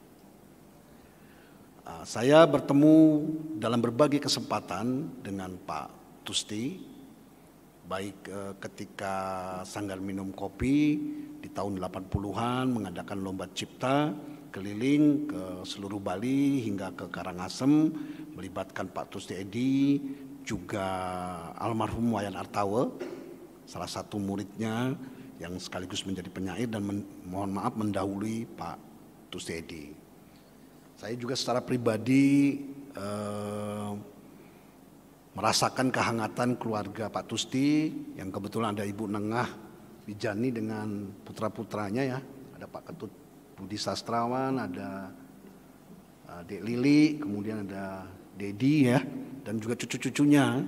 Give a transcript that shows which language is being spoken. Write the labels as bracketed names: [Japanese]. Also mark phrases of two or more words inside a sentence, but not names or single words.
[Indonesian] Saya bertemu dalam berbagai kesempatan dengan Pak Tusti, baik ketika sanggar minum kopi di tahun 80-an mengadakan lomba cipta keliling ke seluruh Bali hingga ke Karangasem, melibatkan Pak Tusti Edi, juga almarhum Wayan Artawe, salah satu muridnya yang sekaligus menjadi penyair dan mohon maaf mendahului Pak Tusti Edi. Saya juga secara pribadi merasakan kehangatan keluarga Pak Tusti, yang kebetulan ada Ibu Nengah Wijani dengan putra-putranya ya, ada Pak Ketut Budi Sastrawan, ada Dek Lili, kemudian ada Dedi ya, dan juga cucu-cucunya.